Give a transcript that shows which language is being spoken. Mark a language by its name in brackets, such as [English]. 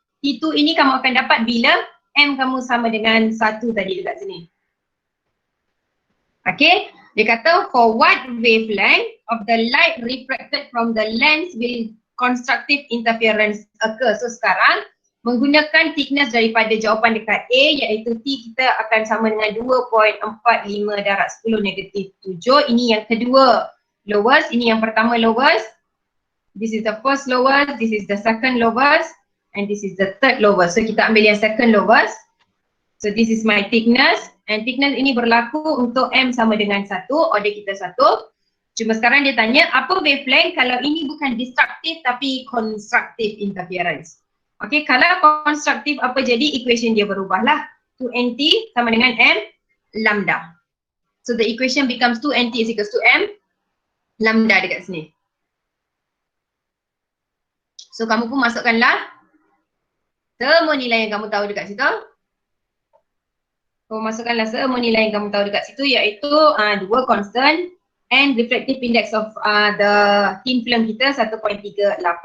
[Malay] T2 ini kamu akan dapat bila M kamu sama dengan 1 tadi dekat sini. [English] Okay, [Malay] dia kata [English] for what wavelength of the light refracted from the lens will constructive interference occur. [Malay] So sekarang menggunakan thickness daripada jawapan dekat A iaitu T kita akan sama dengan 2.45 darab 10 negatif 7. Ini yang kedua lowest, ini yang pertama lowest. [English] This is the first lowest, this is the second lowest and this is the third lowest. [Malay] So kita ambil yang second lowest. [English] So this is my thickness [Malay] and thickness ini berlaku untuk M sama dengan 1, order kita 1. Cuma sekarang dia tanya apa wavelength kalau ini bukan destructive tapi constructive interference. Okay, kalau constructive apa jadi equation dia berubahlah. 2nt sama dengan M lambda. [English] So the equation becomes 2nt is equals to M lambda [Malay] dekat sini. So kamu pun masukkanlah semua nilai yang kamu tahu dekat situ. Kamu masukkanlah semua nilai yang kamu tahu dekat situ iaitu [English] 2 constant and refractive index of the thin film [Malay] kita 1.38.